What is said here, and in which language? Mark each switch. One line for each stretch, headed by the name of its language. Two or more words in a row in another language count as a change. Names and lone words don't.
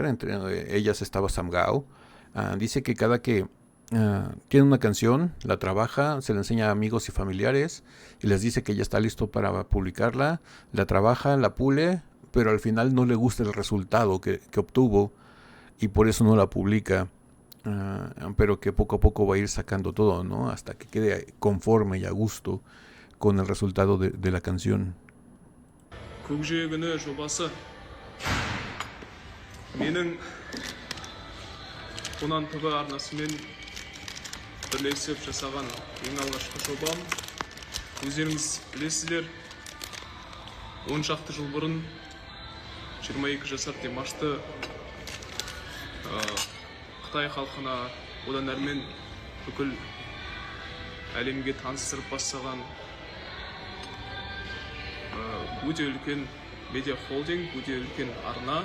Spanish: Entre ellas estaba Samgao. Dice que cada que tiene una canción, la trabaja, se la enseña a amigos y familiares y les dice que ya está listo para publicarla, la trabaja, la pule, pero al final no le gusta el resultado que obtuvo y por eso no la publica. Pero que poco a poco va a ir sacando todo, ¿no? Hasta que quede conforme y a gusto con el resultado de la canción.
Kazakh: көкжиегіні жобасы менің Қонан ТВ арнасымен бірлесіп жасаған ең алғашқы жобам. Өздеріңіз білесіздер, 10 шақты жыл бұрын 22 жасар Димашты Қытай халқына, одан әрмен бүкіл әлемге таныстырып бастаған өте үлкен медиа холдинг, өте үлкен арна.